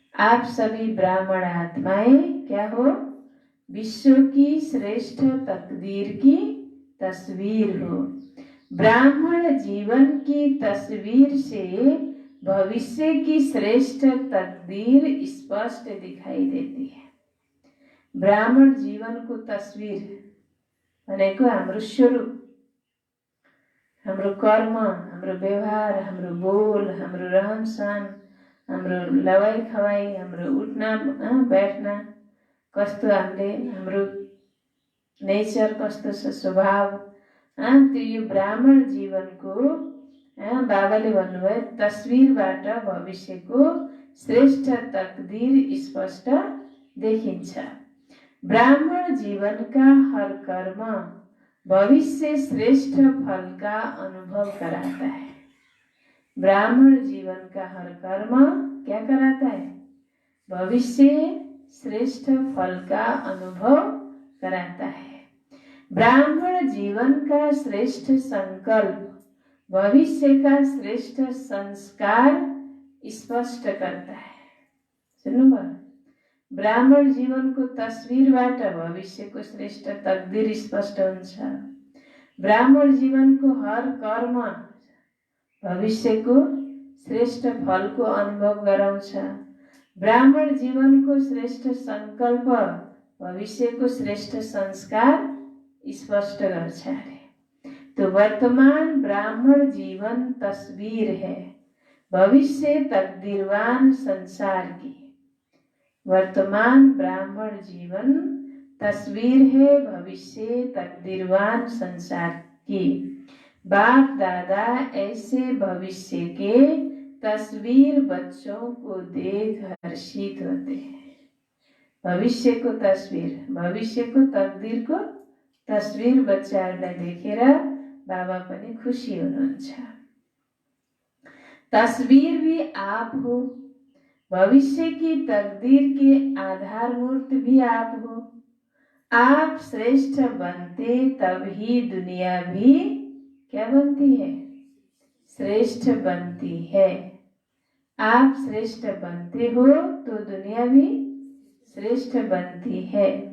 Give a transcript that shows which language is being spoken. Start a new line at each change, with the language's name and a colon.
Hindi: आप सभी ब्राह्मण आत्माएं क्या हो? विश्व की श्रेष्ठ तकदीर की तस्वीर हो। ब्राह्मण जीवन की तस्वीर से भविष्य की श्रेष्ठ तकदीर स्पष्ट दिखाई देती है।
Nepali: ब्राह्मण जीवन को तस्वीर भनेको हाम्रो स्वरूप, हाम्रो कर्म, हाम्रो व्यवहार, हाम्रो बोल, हाम्रो रहन सहन, हाम्रो लवाई खवाई, हाम्रो उठ्ना बैठना कस्तो, हाम्रो नेचर कस्तो छ, स्वभाव, त्यो यो ब्राह्मण जीवनको बाबाले भन्नुभयो तस्वीरबाट भविष्यको श्रेष्ठ तकदीर स्पष्ट देखिन्छ।
Hindi: ब्राह्मण जीवन का हर कर्म भविष्य श्रेष्ठ फल का अनुभव कराता है। ब्राह्मण जीवन का हर कर्म क्या कराता है? भविष्य श्रेष्ठ फल का अनुभव कराता है। ब्राह्मण जीवन का श्रेष्ठ संकल्प भविष्य का श्रेष्ठ संस्कार स्पष्ट करता है।
Nepali: सुन्नुभयो? ब्राह्मण जीवनको तस्वीरबाट भविष्यको श्रेष्ठ तकदीर स्पष्ट हुन्छ। ब्राह्मण जीवनको हर कर्म भविष्यको श्रेष्ठ फलको अनुभव गराउँछ। ब्राह्मण जीवनको श्रेष्ठ संकल्प भविष्यको श्रेष्ठ संस्कार स्पष्ट गर्छ अरे।
Hindi: तो वर्तमान ब्राह्मण जीवन तस्वीर है भविष्य तकदीरवान संसार की। वर्तमान ब्राह्मण जीवन तस्वीर है भविष्य तकदीरवान संसार की। बाप दादा ऐसे भविष्य के तस्वीर बच्चों को देख हर्षित होते हैं।
Nepali: भविष्यको तस्बिर, भविष्यको तकदिरको तस्बिर बच्चाहरूलाई देखेर बाबा पनि खुसी हुनुहुन्छ।
Hindi: तस्वीर भी आप हो, भविष्य की तकदीर के आधारमूर्त भी आप हो। आप श्रेष्ठ बनते तब ही दुनिया भी क्या बनती है? श्रेष्ठ बनती है। आप श्रेष्ठ बनते हो तो दुनिया भी श्रेष्ठ बनती है।